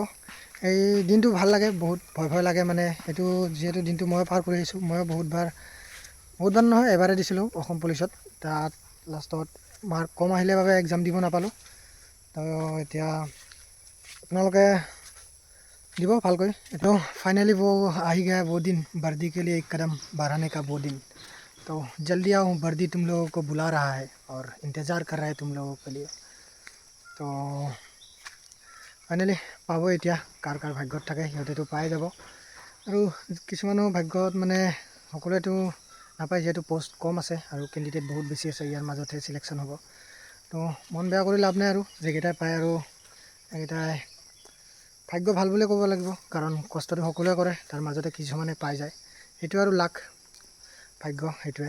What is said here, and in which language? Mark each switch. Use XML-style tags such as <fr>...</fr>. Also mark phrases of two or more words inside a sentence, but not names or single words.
<as>এই দিনটো ভাল লাগে, বহুত ভয় লাগে, মানে এইটো যিহেতু দিনটো মই পাৰ কৰি আহিছোঁ। ময়ো বহুতবাৰ নহয় এবাৰে দিছিলোঁ অসম পুলিচত, তাত লাষ্টত মাৰ্ক কম আহিলে বাবে এক্সাম দিব নাপালোঁ। তো এতিয়া আপোনালোকে দিব ভালকৈ।</as> <hi>तो फाइनली वो आ ही गया वो दिन, वर्दी के लिए एक कदम बढ़ाने का वो दिन। तो जल्दी आओ, वर्दी तुम लोगों को बुला रहा है और इंतज़ार कर रहा है तुम लोगों के लिए।</hi> <as>तो ফাইনেলি পাব এতিয়া, কাৰ কাৰ ভাগ্যত থাকে সিহঁতেতো পাই যাব। আৰু কিছুমানৰ ভাগ্যত মানে সকলোৱেতো নাপায়, যিহেতু পষ্ট কম আছে আৰু কেণ্ডিডেট বহুত বেছি আছে, ইয়াৰ মাজতহে চিলেকশ্যন হ'ব। তো মন বেয়া কৰি লাভ নাই, আৰু যিকেইটাই পায় আৰু এইকেইটাই ভাগ্য ভাল বুলিয়ে ক'ব লাগিব, কাৰণ কষ্টটো সকলোৱে কৰে, তাৰ মাজতে কিছুমানে পাই যায়, সেইটো আৰু লাক, ভাগ্য সেইটোৱে।</as>